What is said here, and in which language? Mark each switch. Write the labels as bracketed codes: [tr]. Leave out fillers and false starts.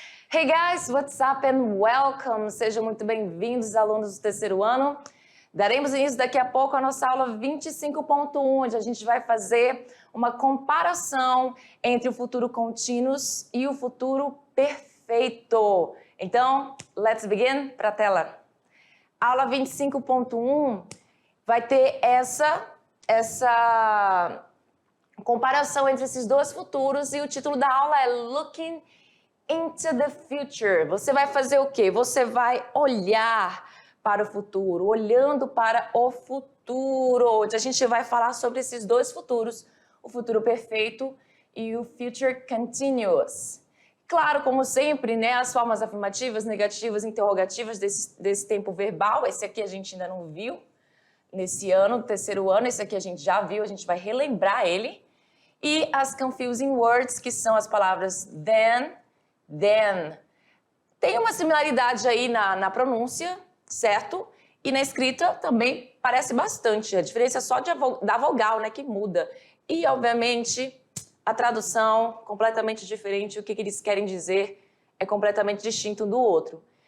[en] Hey guys, what's up and welcome! [pt] Sejam muito bem-vindos, alunos do terceiro ano. Daremos início daqui a pouco à nossa aula 25.1, onde a gente vai fazer uma comparação entre o futuro contínuos e o futuro perfeito. Então, [en] let's begin [pt] para a tela. A aula 25.1 vai ter essa comparação entre esses dois futuros e o título da aula é [en] Looking into the Future. [pt] Você vai fazer o quê? Você vai olhar para o futuro, olhando para o futuro, onde a gente vai falar sobre esses dois futuros, o futuro perfeito e o Future Continuous. Claro, como sempre, né, as formas afirmativas, negativas, interrogativas desse tempo verbal, esse aqui a gente ainda não viu nesse ano, terceiro ano, esse aqui a gente já viu, a gente vai relembrar ele. E as confusing words, que são as palavras then. Tem uma similaridade aí na pronúncia, certo? E na escrita também parece bastante. A diferença é só da vogal, né, que muda. E, obviamente, a tradução completamente diferente. O que eles querem dizer é completamente distinto um do outro.